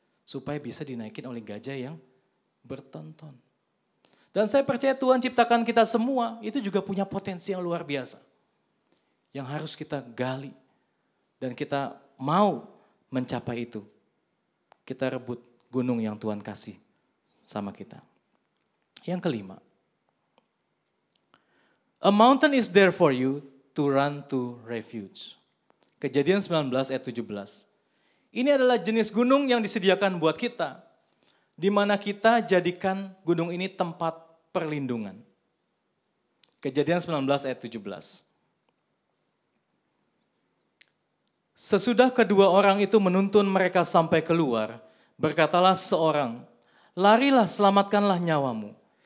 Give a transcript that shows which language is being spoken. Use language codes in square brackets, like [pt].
[id] Supaya bisa dinaikin oleh gajah yang bertonton. Dan saya percaya Tuhan ciptakan kita semua itu juga punya potensi yang luar biasa. Yang harus kita gali. Dan kita mau mencapai itu. Kita rebut gunung yang Tuhan kasih sama kita. Yang kelima, [en] a mountain is there for you to run to refuge. [id] Kejadian 19 ayat 17. Ini adalah jenis gunung yang disediakan buat kita, di mana kita jadikan gunung ini tempat perlindungan. Kejadian 19 ayat 17. Sesudah kedua orang itu menuntun mereka sampai keluar, berkatalah seorang, larilah, selamatkanlah nyawamu.